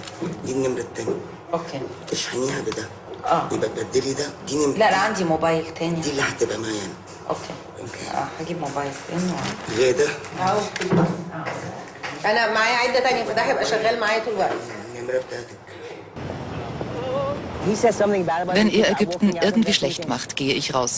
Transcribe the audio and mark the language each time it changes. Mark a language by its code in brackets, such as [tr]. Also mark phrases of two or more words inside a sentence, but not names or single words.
[ar] دي النمرة التانية. اوكي. اشحنيها بده. يبقى تبدلي ده. دي نمرة. لا عندي موبايل تاني. دي اللي هتبقى معايا انا. اوكي. هجيب موبايل تاني. غادة اهو. انا معايا عده تانية فده هيبقى شغال معايا طول الوقت. النمرة بتاعتك. [de] Wenn ihr Ägypten irgendwie schlecht macht, gehe ich raus.